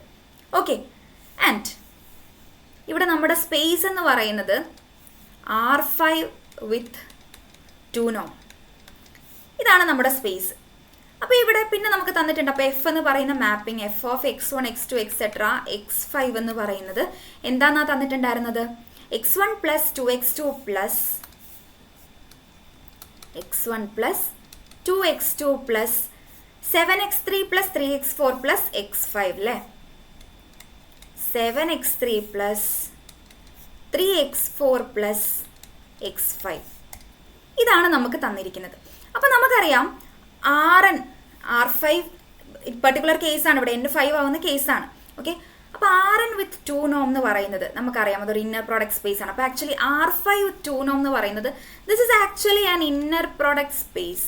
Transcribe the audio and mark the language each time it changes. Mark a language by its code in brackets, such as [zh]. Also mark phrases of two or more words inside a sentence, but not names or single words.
[ml] ഓക്കെ, ആൻഡ് ഇവിടെ നമ്മുടെ സ്പേസ് എന്ന് പറയുന്നത് R5 [en] with 2 norm, [ml] ഇതാണ് നമ്മുടെ സ്പേസ്. അപ്പോൾ ഇവിടെ പിന്നെ നമുക്ക് തന്നിട്ടുണ്ട്. അപ്പോൾ എഫ് എന്ന് പറയുന്ന മാപ്പിംഗ് [en] F of x1 x2 etc. [ml] x5 എന്ന് പറയുന്നത് എന്താണെന്നാ തന്നിട്ടുണ്ടായിരുന്നത്? [en] x1 plus 2x2 plus x1 plus 2x2 plus 7x3 plus 3x4 plus x5 അല്ലേ? 7x3 plus 3x4 plus x5 [ml] ഇതാണ് നമുക്ക് തന്നിരിക്കുന്നത്. അപ്പോൾ നമുക്കറിയാം R5 [en] particular case, [ml] ഇവിടെ N5 ആവുന്ന കേസാണ്. ഓക്കെ, അപ്പോൾ RN [en] with 2 norm [ml] എന്ന് പറയുന്നത് നമുക്കറിയാം അതൊരു [en] inner product space [ml] ആണ്. [en] അപ്പോൾ actually R5 with 2 norm [ml] എന്ന് പറയുന്നത് [en] this is actually an inner product space.